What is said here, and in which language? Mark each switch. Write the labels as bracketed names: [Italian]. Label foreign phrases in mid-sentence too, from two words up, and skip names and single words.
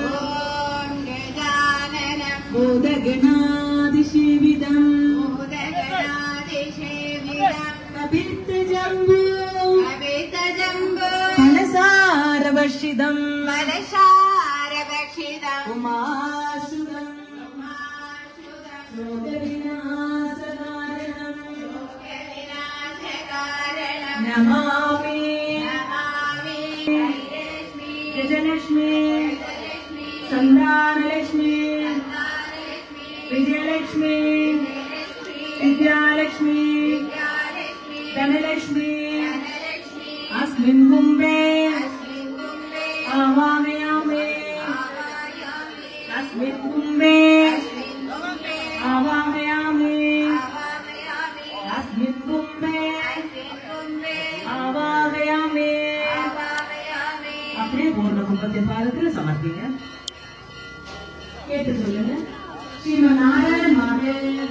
[Sanskrit] भूतगणादिसेवितम् कपित्थ जम्बु कलसारवर्षितम् उमासुतम् नमामि गजलक्ष्मी सन्तानलक्ष्मी विजयलक्ष्मी विद्यालक्ष्मी धनलक्ष्मी अस्मिन् कुम्भे आवाहयामि अस्मिन् कुम्भे आवाहयामि अस्मिन् कुम्भे [Tamil] आवाहयामि அப்படியே பூர்ண கும்பத்தின் பாதத்தில் சமர்ப்பிங்க. கேட்டு சொல்லுங்க. [Sanskrit] श्रीमन् नारायण माते